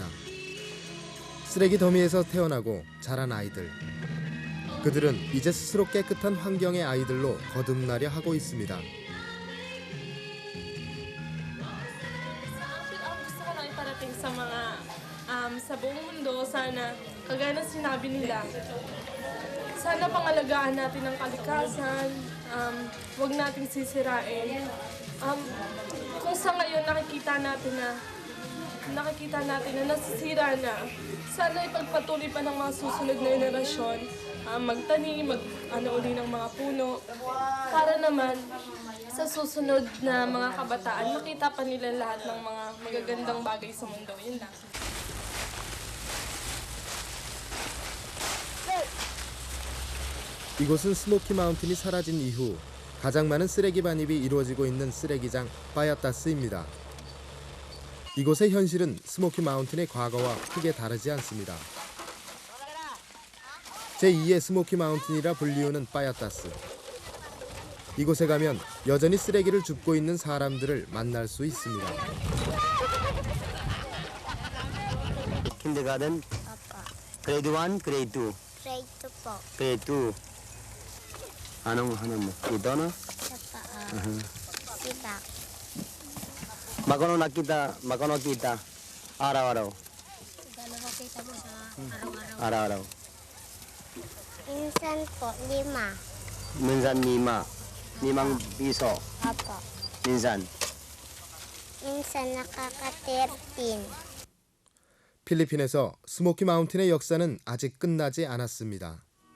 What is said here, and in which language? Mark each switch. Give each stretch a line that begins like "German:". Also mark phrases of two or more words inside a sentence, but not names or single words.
Korean: 쓰레기 더미에서 태어나고 자란 아이들. 그들은 이제 스스로 깨끗한 환경의 아이들로 거듭나려 하고 있습니다.
Filipino: Ang gusto ko lang iparating sa mga sa buong mundo, sana kagaya ng sinabi nila, sana pangalagaan natin ang kalikasan, huwag nating sisirain. Kung sa ngayon nakikita natin na nasisira na, sana ipagpatuloy pa ng mga susunod na henerasyon, magtanim, uli ng mga puno, para naman sa susunod na mga kabataan, makita pa nila lahat ng mga magagandang bagay sa mundo. Yun lang.
Korean: 이곳은 스모키 마운틴이 사라진 이후 가장 많은 쓰레기 반입이 이루어지고 있는 쓰레기장 파야타스입니다. 이곳의 현실은 스모키 마운틴의 과거와 크게 다르지 않습니다. 제2의 스모키 마운틴이라 불리우는 파야타스. 이곳에 가면 여전히 쓰레기를 줍고 있는 사람들을 만날 수 있습니다.
Filipino: Kindergarten? Grade 1, Grade 2? Grade 2 po. Grade 2. Anong mo? Ito na? Sa kita. Magkano kita? Araw-araw. Dalawa kita mo sa araw-araw. Araw-araw. Minsan po, 5. Minsan 5 piso. Apo. Minsan. Minsan nakaka-13.
Korean: 필리핀에서 스모키 마운틴의 역사는 아직 끝나지 않았습니다.